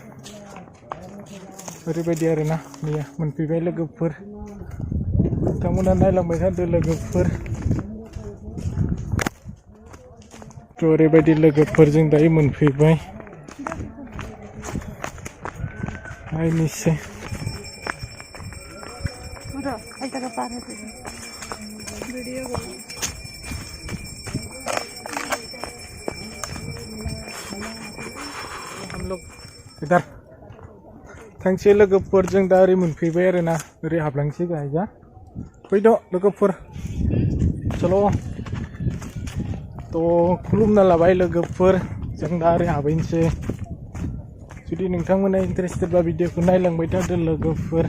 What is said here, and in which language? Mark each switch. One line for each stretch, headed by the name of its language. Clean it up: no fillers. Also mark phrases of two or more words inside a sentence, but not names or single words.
Bodo: ओरैबायदि आरो ना, नैया मोनफैबाय लोगोफोर। नोंथांमोना नायलांबाय थादो लोगोफोर। तो ओरैबायदि लोगोफोर, जों दायो मोनफैबाय। नायनोसै।
Hindi: हम लोग इधर
Bodo: थांसै लोगोफोर। जों दा ओरै मोनफैबाय आरो ना, ओरै हाबलांसै गाहायजा। फैद' लोगोफोर, चलो। तो खुलुमना लाबाय लोगोफोर। जों दा ओरै हाबहैनोसै। जुदि नोंथांमोना इन्टारेस्टेडबा भिडिअखौ नायलांबाय थादो लोगोफोर।